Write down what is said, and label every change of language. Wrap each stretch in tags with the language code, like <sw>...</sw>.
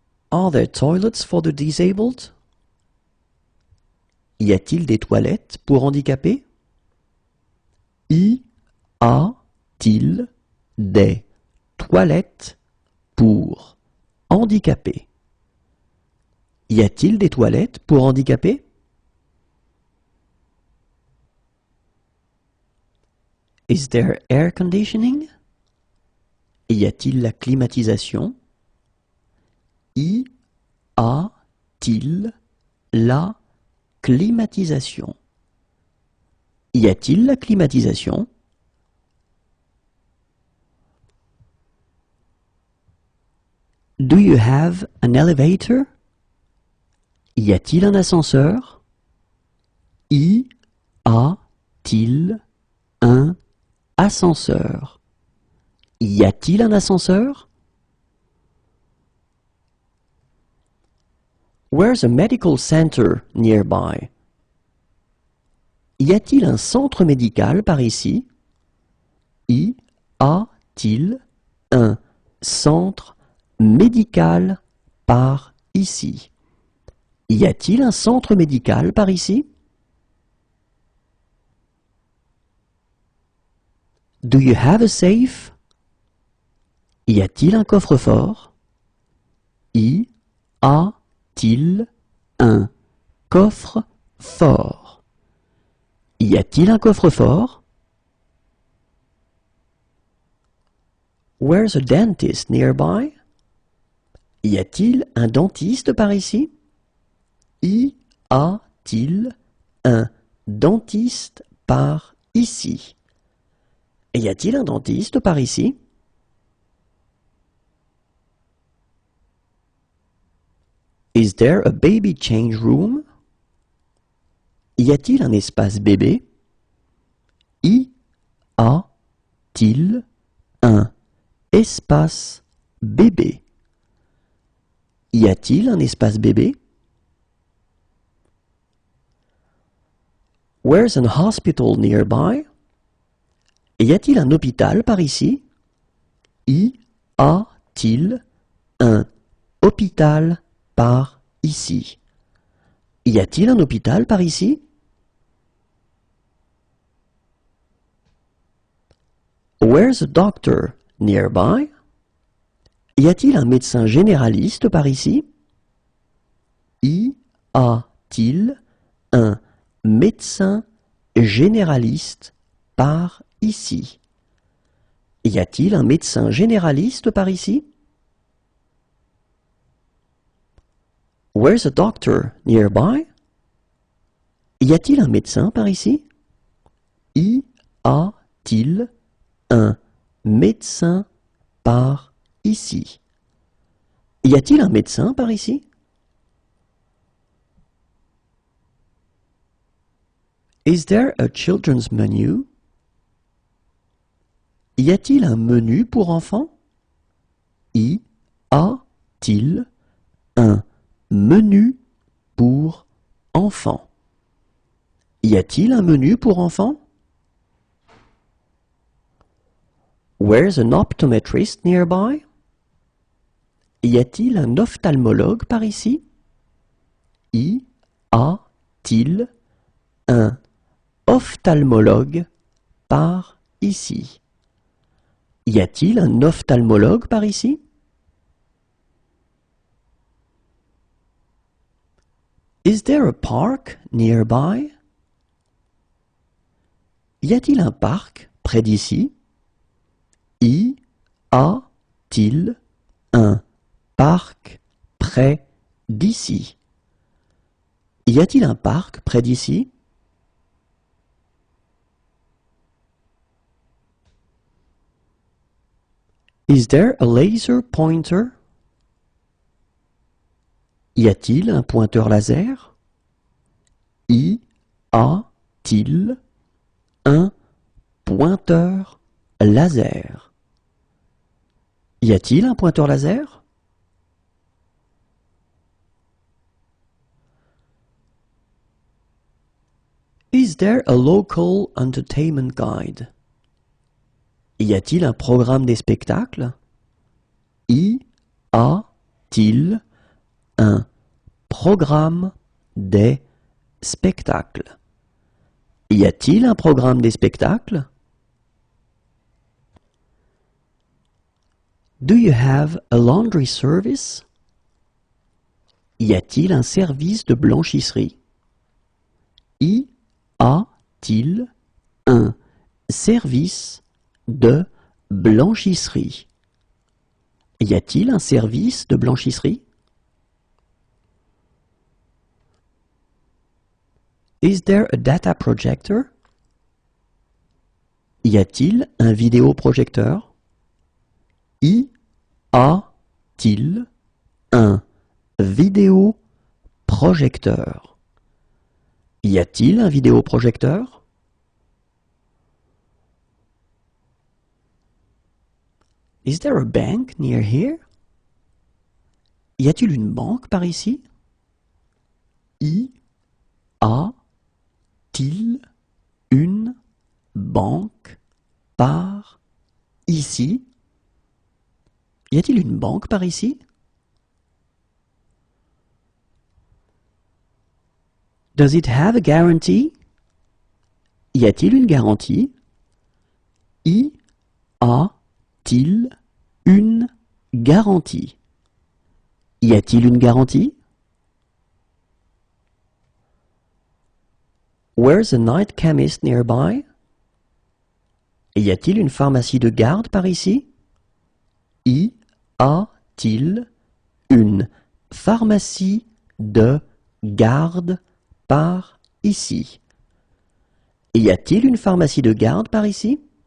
<en>Are there toilets for the disabled?</en> <fr>Y a-t-il des toilettes pour handicapés? Y a-t-il des toilettes pour handicapés? Y a-t-il des toilettes pour handicapés?</fr> <en>Is there air conditioning?</en> <fr>Y a-t-il la climatisation? Y a-t-il la climatisation? Y a-t-il la climatisation?</fr> <en>Do you have an elevator?</en> <fr>Y a-t-il un ascenseur? Y a-t-il un ascenseur? Y a-t-il un ascenseur?</fr> <en>Where's a medical center nearby?</en> <fr>Y a-t-il un centre médical par ici? Y a-t-il un centre médical par ici? Y a-t-il un centre médical par ici?</fr> <en>Do you have a safe?</en> <fr>Y a-t-il un coffre-fort? Y a-t-il un coffre-fort? Y a-t-il un coffre-fort?</fr> <en>Where's a dentist nearby?</en> <fr>Y a-t-il un dentiste par ici? Y a-t-il un dentiste par ici? Y a-t-il un dentiste par ici?</fr> <en>Is there a baby change room?</en> <fr>Y a-t-il un espace bébé? Y a-t-il un espace bébé? Y a-t-il un espace bébé?</fr> <en>Where's an hospital nearby?</en> <fr>Y a-t-il un hôpital par ici? Y a-t-il un hôpital par ici? Y a-t-il un hôpital par ici?</fr> <en>Where's a doctor nearby?</en> <fr>Y a-t-il un médecin généraliste par ici? Y a-t-il un médecin généraliste par ici? Y a-t-il un médecin généraliste par ici?</fr> <en>Where's a doctor nearby?</en> <fr>Y a-t-il un médecin par ici? Y a-t-il un médecin par ici? Y a-t-il un médecin par ici?</fr> <en>Is there a children's menu?</en> <fr>Y a-t-il un menu pour enfants? Y a-t-il un menu pour enfants? Y a-t-il un menu pour enfants?</fr> <en>Where's an optometrist nearby?</en> <fr>Y a-t-il un ophtalmologue par ici? Y a-t-il un ophtalmologue par ici? Y a-t-il un ophtalmologue par ici?</fr> <en>Is there a park nearby?</en> <fr>Y a-t-il un parc près d'ici? Y a-t-il un parc près d'ici? Y a-t-il un parc près d'ici?</fr> <en>Is there a laser pointer?</en> <fr>Y a-t-il un pointeur laser? Y a-t-il un pointeur laser? Y a-t-il un pointeur laser?</fr> <en>Is there a local entertainment guide?</en> <fr>Y a-t-il un programme des spectacles? Y a-t-il un programme des spectacles? Y a-t-il un programme des spectacles?</fr> <en>Do you have a laundry service?</en> <fr>Y a-t-il un service de blanchisserie? Y a-t-il un service de blanchisserie? Y a-t-il un service de blanchisserie?</fr> <en>Is there a data projector?</en> <fr>Y a-t-il un vidéoprojecteur? Y a-t-il un vidéoprojecteur? Y a-t-il un vidéoprojecteur?</fr> <en>Is there a bank near here?</en> <fr>Y a-t-il une banque par ici? Y a-t-il une banque par ici? Y a-t-il une banque par ici?</fr> <en>Does it have a guarantee?</en> <fr>Y a-t-il une garantie? Y a-t-il une garantie? Y a-t-il une garantie?</fr> <en>Where's a night chemist nearby?</en> <fr>Y a-t-il une pharmacie de garde par ici? Y a-t-il une pharmacie de garde par ici? Y a-t-il une pharmacie de garde par ici?</fr>